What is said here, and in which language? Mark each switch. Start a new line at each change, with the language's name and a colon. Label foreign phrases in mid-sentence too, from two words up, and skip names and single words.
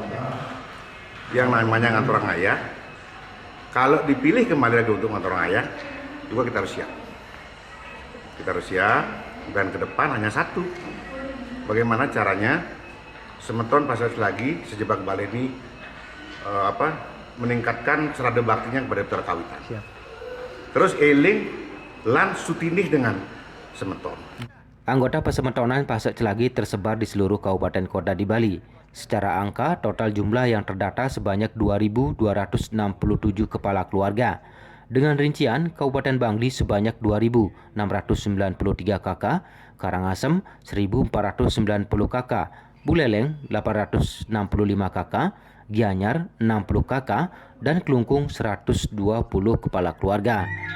Indonesian: Yang namanya
Balinese: ngatur ngayah,
Indonesian: kalau dipilih kembali lagi untuk
Balinese: ngatur ngayah,
Indonesian: juga kita harus siap. Kita harus siap, dan ke depan hanya satu. Bagaimana caranya Semeton Pasar Celagi sejebak Bali ini meningkatkan serada baktinya kepada Putra Kawitan. Siap. Terus
Balinese: eling lan sutinih
Indonesian: dengan Semeton. Anggota Pasemetonan Pasar Celagi tersebar di seluruh kabupaten kota di Bali. Secara angka, total jumlah yang terdata sebanyak 2.267 kepala keluarga. Dengan rincian, Kabupaten Bangli sebanyak 2.693 kakak, Karangasem 1.490 kakak, Buleleng 865 kakak, Gianyar 60 kakak, dan Kelungkung 120 kepala keluarga.